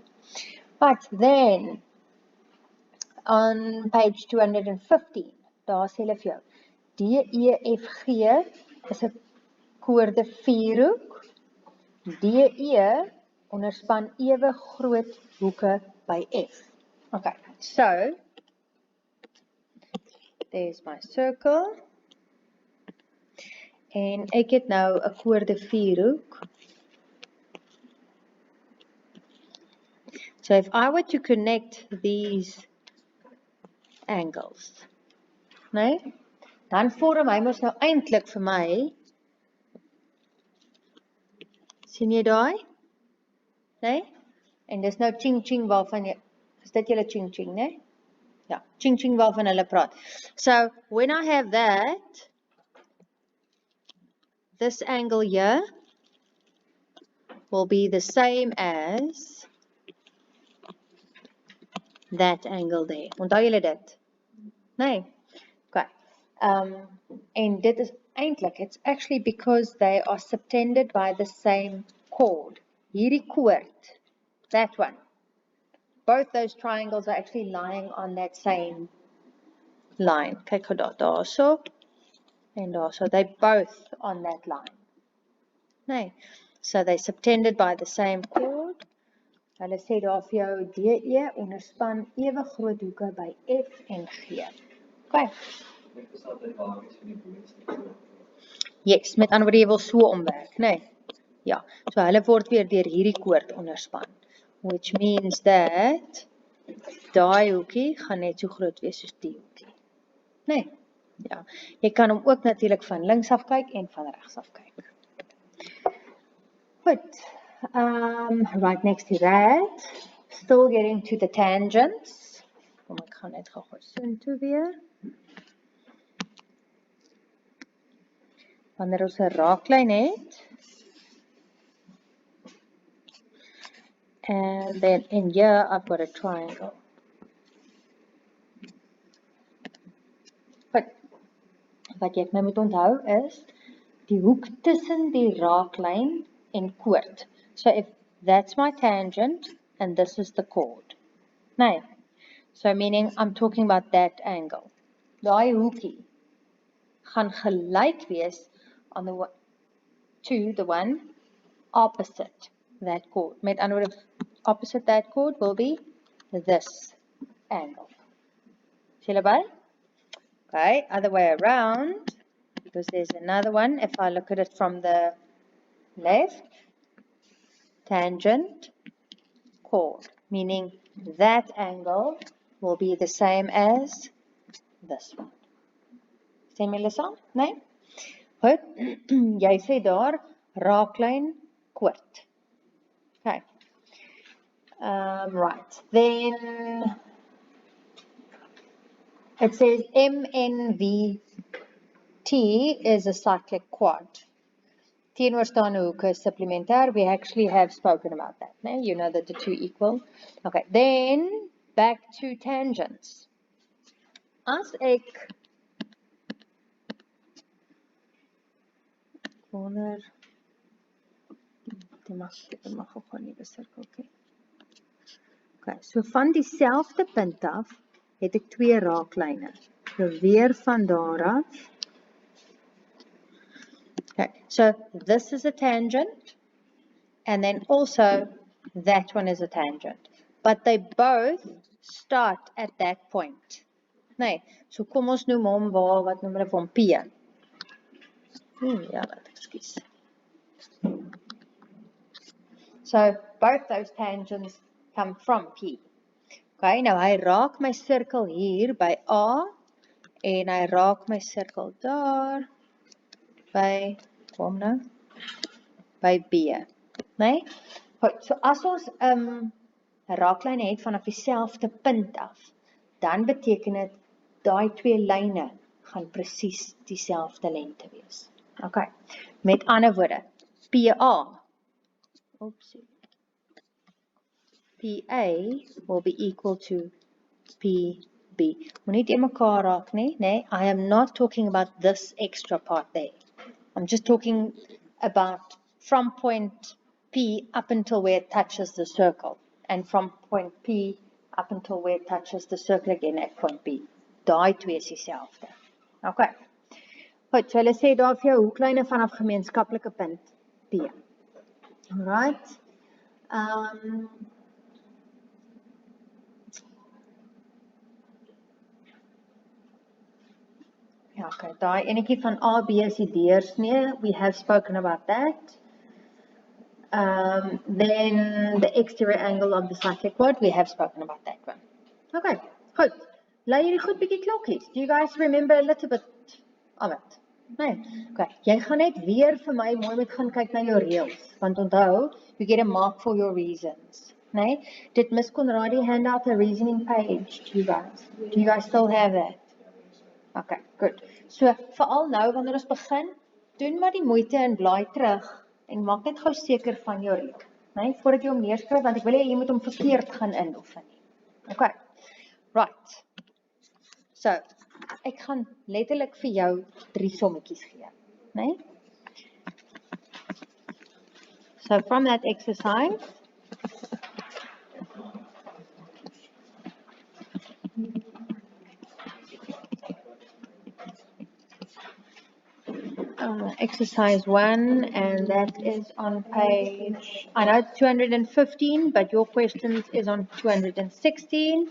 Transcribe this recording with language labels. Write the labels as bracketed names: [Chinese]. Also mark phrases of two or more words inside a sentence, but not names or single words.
[English] But then, on page 215, [Afrikaans] daar sê hulle vir jou, DEFG is 'n koorde 4-hoek. DE onderspan ewe groot hoeke by F. [English] Okay, so there's my circle. [Afrikaans] En ek het nou 'n koorde 4-hoek. [English] So if I were to connect these angles, [Afrikaans] nee, dan vorm hy mos nou eintlik vir my, sien jy daai? Nee? En dis nou ching ching waarvan jy, is dit julle ching ching, nee? Ja, ching ching waarvan hulle praat. [English] So when I have that, this angle here will be the same as that angle there. [Afrikaans] Onthou julle dit? Nee. Okay. En dit is eintlik, [English] it's actually because they are subtended by the same chord. [Afrikaans] Hierdie koord, [English] that one. Both those triangles are actually lying on that same line. [Afrikaans] Kyk gou daarso. En daarso, [English] they both on that line. [Afrikaans] Nee. [English] So they subtended by the same chord. [Afrikaans] Hulle sê daar vir jou DE onderspan ewe groot hoeke by F en G. Okay. Yes, met ander woorde jy wil so omwerk, nee. Ja, so hulle word weer deur hierdie koord onderspan. [English] Which means that [Afrikaans] daai hoekie gaan net so groot wees soos die hoekie. Nee. Ja. Jy kan hom ook natuurlik van links af kyk en van regs af kyk. Goed. [English] Right next to that, still getting to the tangents. [Afrikaans] Kom ek gaan net gou so toe weer. Wanneer ons 'n raaklyn het, [English] and then in here I've got a triangle. [Afrikaans] But wat jy my moet onthou is die hoek tussen die raaklyn en koord. [English] So if that's my tangent and this is the chord. [Afrikaans] Nee. [English] So meaning I'm talking about that angle. [Afrikaans] Daai hoekie gaan gelyk wees [English] on to the one opposite that chord. [Afrikaans] Met ander woorde, [English] opposite that chord will be this angle. [Afrikaans] Sien julle by? [English] Okay, other way around, because there's another one. If I look at it from the left, tangent, chord, meaning that angle will be the same as this one. [Afrikaans] Sien julle saam? Nee? Goed, jy sê daar, raaklyn, koord. Okay. [English] Right, then it says MNVT is a cyclic quad. [Afrikaans] Teenoorstaande hoeke is supplementêr. [English] We actually have spoken about that. No? You know that the two equal. Okay, then back to tangents. [Afrikaans] As ek wonder, dit mag ook gewoon nie besirkel. Okay, so van dieselfde punt af het ek twee raaklyne. So weer van daar af [English] So this is a tangent, and then also that one is a tangent. But they both start at that point. [Afrikaans] Nee, so kom ons noem hom waar, wat noem hulle van P. Ja, [English] excuse. So both those tangents come from P. [Afrikaans] Okay, nou hy raak my sirkel hier by A en hy raak my sirkel daar by, kom nou, by B. Nee? Goed, so as ons 'n raaklyn het vanaf dieselfde punt af, dan beteken dit daai twee lyne gaan presies dieselfde lengte wees. Okay. Met ander woorde, PA, oopsie, PA [English] will be equal to [Afrikaans] PB. Moenie dit mekaar raak nie, nee. [English] I am not talking about this extra part there. I'm just talking about from point P up until where it touches the circle, and from point P up until where it touches the circle again at point B. [Afrikaans] Daai twee is dieselfde. Okay. Goed, so hulle sê daar vir jou hoeklyne vanaf gemeenskaplike punt P. [English] Alright. [Afrikaans] Ja, okay, daai enetjie van AB is die deursnee. [English] We have spoken about that. Then the exterior angle of the cyclic quad, we have spoken about that one. [Afrikaans] Okay, goed. Lei hierdie goed bietjie klokkies. [English] Do you guys remember a little bit of it? [Afrikaans] Nee. Okay, jy gaan net weer vir my mooi moet gaan kyk na jou reels, want onthou, [English] you get a mark for your reasons. Nee? Did Miss Conradi hand out a reasoning page to you guys? Do you guys still have that? Okay, good. So, [Afrikaans] veral nou wanneer ons begin, doen maar die moeite en blaai terug en maak net gou seker van jou reel, nee, voordat jy hom neerskryf, want ek wil hê jy moet hom verkeerd gaan inoefen. [English] Okay. Right. [Afrikaans] So, ek gaan letterlik vir jou 3 sommetjies gee, nee? [English] So, from that exercise, exercise 1, and that is on page, I know 215, but your questions is on 216.